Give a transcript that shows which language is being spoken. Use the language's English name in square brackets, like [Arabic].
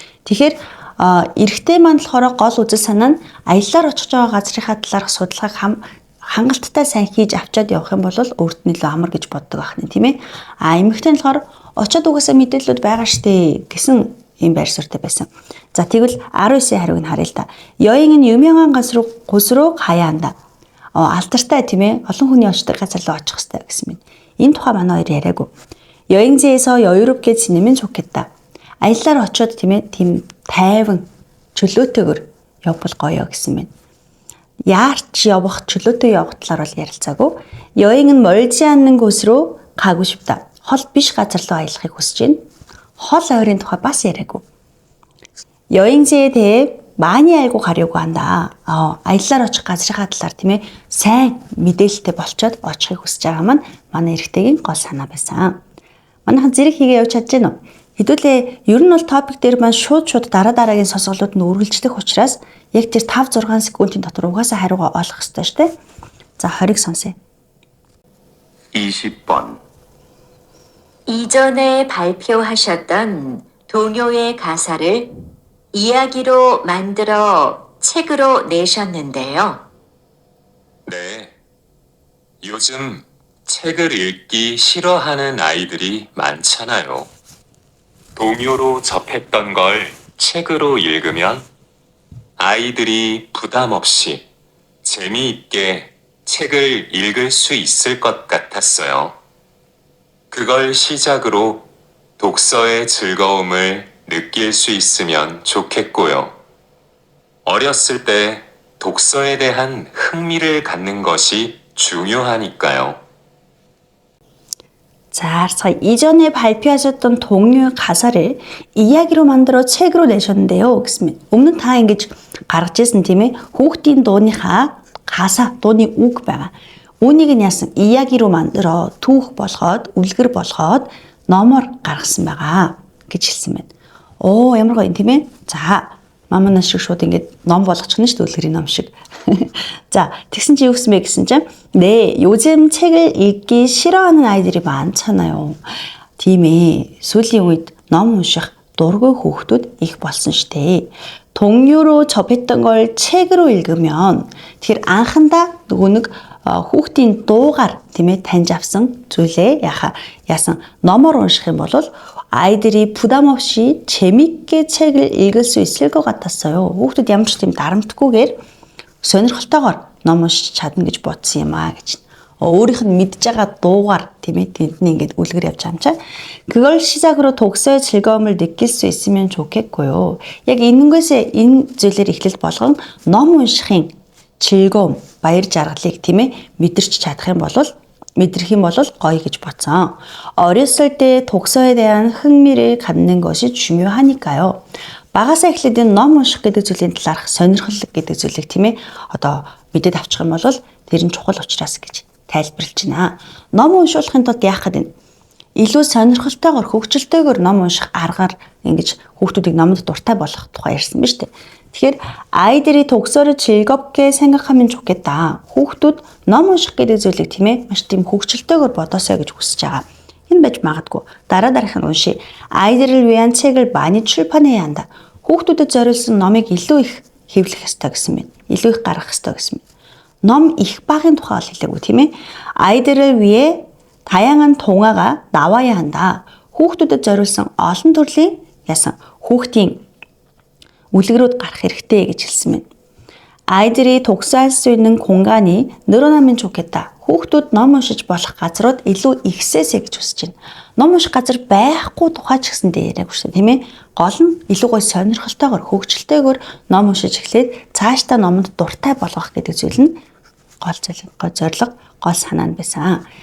[Mongolian] Тэгэхээр эрэгтэй маань болохоор гол үзэл санаа нь аяллаар очих байгаа газрынхаа талаарх судалгааг хангалттай сайн хийж авчаад явах юм бол өөрт нь илүү амар гэж боддог ахна тийм ээ. Эмэгтэй нь болохоор очиод угаасаа мэдээлэлүүд байгаа штэ гэсэн ийм байр суурьтай байсан. За тэгвэл 19-ийн хариуг нь харъя л да. [Korean] 여행은 유명한 곳으로 가야 한다. [Mongolian] 알дартай тийм ээ олон хүний очдог газар руу очих хэрэгтэй гэсэн мэт. Энэ тухай манай хоёр яриагүй. [Korean] 여행지에서 여유롭게 지내면 좋겠다. [Mongolian] аяллаар очиод тийм ээ тийм тайван чөлөөтэйгээр явбал гоё гэсэн мэт. яарч явах чөлөөтэй явах талаар бол ярилцаагүй. [Korean] 여행은 멀지 않는 곳으로 가고 싶다. [Mongolian] хол биш газар руу аялахыг хүсэж байна. хол ойрын тухай бас яриагүй. [Korean] 여행지에 대해 많이 알고 가려고 한다. [Mongolian] аяллаар очих газрынхаа талаар тийм ээ сайн мэдээлэлтэй болчоод очихыг хүсэж байгаа маань манай эрэгтэйгийн гол санаа байсан. Манайхан зэрэг хийгээ явж чадж байна уу? Хэдүүлээ ер нь бол топик дээр маань шууд дараагийн сонсголууд нь үргэлжлэх учраас яг тэр 5-6 секундын дотор угаасаа хариугаа олох хэрэгтэй шүү дээ. За 20-ыг сонсъё. [Korean] 20번. 이전에 발표하셨던 동요의 가사를 이야기로 만들어 책으로 내셨는데요. 네. 요즘 책을 읽기 싫어하는 아이들이 많잖아요. 동요로 접했던 걸 책으로 읽으면 아이들이 부담 없이 재미있게 책을 읽을 수 있을 것 같았어요. 그걸 시작으로 독서의 즐거움을 느낄 수 있으면 좋겠고요. 어렸을 때 독서에 대한 흥미를 갖는 것이 중요하니까요. 자, 그래서 이전에 발표하셨던 동요의 가사를 이야기로 만들어 책으로 내셨는데요. 그랬으면 [Mongolian] өмнө та ингэж гаргаж ирсэн тийм ээ. Хүүхдийн дууныхаа 가사, дууны үг байгаа. Үүнийг нь яасан [Korean] 이야기로 만들어 [Mongolian] түүх болгоод, үлгэр болгоод номоор гаргасан байгаа гэж хэлсэн байна. Оо, ямар гоё юм тийм ээ. За, мамана шиг шууд ингэж ном болгочихно шүү дээ, үлгэрийн ном шиг. [Korean] 자, [Mongolian] тэгсэн чи юу гэсэн бэ гэсэн чинь [Korean] 네, 요즘 책을 읽기 싫어하는 아이들이 많잖아요. [Mongolian] 팀에 сүүлийн үед ном унших дургүй хүүхдүүд их болсон штэ. [Korean] 동요로 접했던 걸 책으로 읽으면 [Mongolian] тэгэхээр анхандаа нөгөө нэг хүүхдийн дуугаар тийм ээ таньж авсан зүйлээ яасан номоор унших юм бол [Korean] 아이들이 부담 없이 재밌게 책을 읽을 수 있을 것 같았어요. [Mongolian] хүүхдүүд ямар ч тийм дарамтгүйгээр сонирхолтойгоор ном уншиж чадна гэж бодсон юм аа гэж. өөрийнх нь мэдж байгаа дуугаар тийм ээ тэндний ингээд үлгэр явж байгаа юм чаа. [Korean] 그걸 시작으로 독서의 즐거움을 느낄 수 있으면 좋겠고요. [Mongolian] яг энэ зүйлээр эхлэл болгон ном уншихын 즐거움, баяр жаргалыг тийм ээ мэдэрч чадах юм бол гоё гэж бодсон. [Korean] 어렸을 때 독서에 대한 흥미를 갖는 것이 중요하니까요. [Mongolian] багасаа эхлээд энэ ном унших гэдэг зүйлийн талаарх сонирхол гэдэг зүйлийг тийм ээ одоо мэдээд авчих юм бол тэр нь чухал учраас гэж тайлбарлаж байна. Ном уншуулахын тулд яах гэдэг нь илүү сонирхолтойгоор хөгжилтэйгээр ном унших аргаар ингэж хүүхдүүдийг номонд дуртай болгох тухай ярьсан биз дээ. Тэгэхээр [Korean] 아이들이 독서를 즐겁게 생각하면 좋겠다. [Mongolian] хүүхдүүд ном унших гэдэг зүйлийг тийм ээ маш тийм хөгжилтэйгээр бодосоо гэж хүсэж байгаа. Энэ байж магадгүй. дараагийнх нь уншия. [Korean] 아이들을 위한 책을 많이 출판해야 한다. [Mongolian] хүүхдүүдэд зориулсан номыг илүү их хэвлэх ёстой гэсэн мэт. илүү их гаргах ёстой гэсэн мэт. ном их багын тухай хэлээгүй тийм ээ. [Korean] 아이들을 위해 다양한 동화가 나와야 한다. [Mongolian] хүүхдүүдэд зориулсан олон төрлийн ясан хүүхдийн үлгэрүүд гарах хэрэгтэй гэж хэлсэн мэт. [Korean] 아이들이 독서할 수 있는 공간이 늘어나면 좋겠다. [Mongolian] хүүхдүүд ном уншиж болох газрууд илүү ихсээсэй гэж хүсэж байна. Ном унших газар байхгүй тухай ч гэсэн яриаг шүү дээ, тийм ээ. Гол нь илүү гоё сонирхолтойгоор хөгжилтэйгээр ном уншиж эхлээд цаашдаа номонд дуртай болгох гэдэг зүйл нь гол зорилго, гол санаа нь байсан.